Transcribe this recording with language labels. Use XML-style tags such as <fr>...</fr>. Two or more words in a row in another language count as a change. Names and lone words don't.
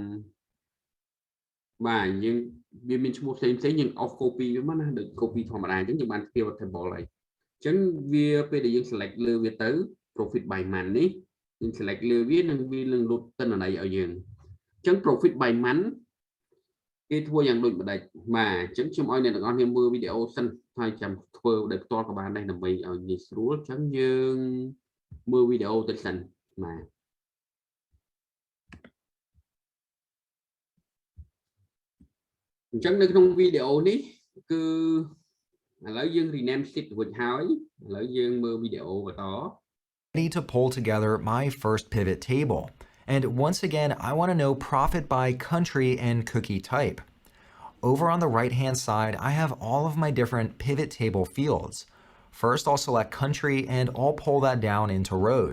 <km>បាទយើងវាមានឈ្មោះផ្សេងយើងអស់ copy វាមកណាដូច copy ធម្មតាអញ្ចឹងយើងបាន</km> <en>pivot table</en> <km>ហើយអញ្ចឹងវាពេលដែលយើង select លើ វាទៅ</km> <en>profit by month</en> <km>នេះយើង select លើវានឹងវានឹងលុបទិន្នន័យឲ្យយើងអញ្ចឹង</km> <en>profit by month</en> <km>គេធ្វើយ៉ាងដូចម្ដេចបាទអញ្ចឹងខ្ញុំឲ្យអ្នកទាំងអស់គ្នាមើលវីដេអូសិនហើយចាំធ្វើដោយផ្ទាល់ក៏បានដែរដើម្បីឲ្យងាយស្រួលអញ្ចឹងយើងមើលវីដេអូទៅសិនបាទ អញ្ចឹងនៅក្នុងវីដេអូនេះគឺឥឡូវយើង rename sheet រួចហើយឥឡូវយើងមើលវីដេអូបន្ត</km> <en>Ready to pull together my first pivot table. And once again, I want to know profit by country and cookie type. Over on the right-hand side, I have all of my different pivot table fields. First, I'll select country and I'll pull that down into rows.</en>